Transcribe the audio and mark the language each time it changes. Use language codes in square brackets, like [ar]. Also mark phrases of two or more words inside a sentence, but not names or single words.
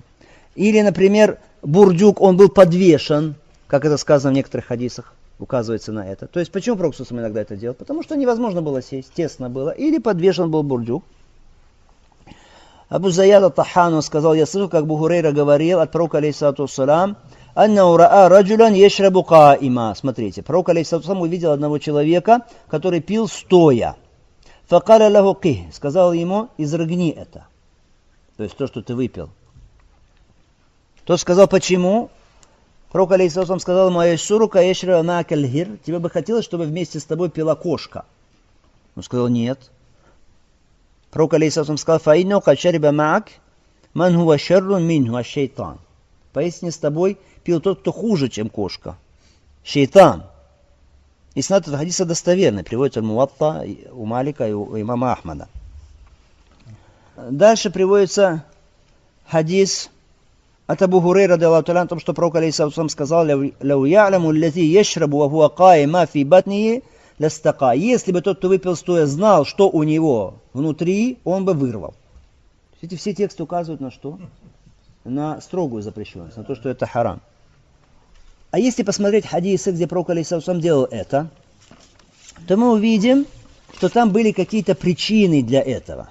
[ru] Или, например, бурдюк, он был подвешен, как это сказано в некоторых хадисах, указывается на это. То есть, почему пророк иногда это делал? Потому что невозможно было сесть, тесно было, или подвешен был бурдюк. Абу Заяд ат-Тахану сказал: я слышал, как Абу Хурейра говорил от пророка алейхиссалям: [ar] «أنه رأى رجلا يشرب قائما». [ru] Смотрите, пророк алейхиссалям увидел одного человека, который пил стоя. [ar] فقال له قه, [ru] сказал ему: изрыгни это. То есть то, что ты выпил. Тот сказал: почему? Пророк алейхиссалям сказал ему: [ar] «أيسرك أن يشرب معك الهر». [ru] Тебе бы хотелось, чтобы вместе с тобой пила кошка? Он сказал: нет. Пророк алейхиссалям сказал: [ar] «فإنه قد شرب معك من هو شر منه الشيطان». [ru] Поистине с тобой пил тот, кто хуже, чем кошка. Шейтан. И снат этот хадис достоверный, приводится Муатта у Малика и у имама Ахмада. Дальше приводится хадис от Абу Хурейра, [ar] رضي الله تعالى, [ru] о том, что пророк алейхиссалям сказал: [ar] «لو يعلم الذي يشرب وهو قائما في بطنه لاستقاء». [ru] Если бы тот, кто выпил стоя, знал, что у него внутри, он бы вырвал. Эти все тексты указывают на что? На строгую запрещенность, на то, что это харам. А если посмотреть хадисы, где пророк алейхиссалям делал это, то мы увидим, что там были какие-то причины для этого.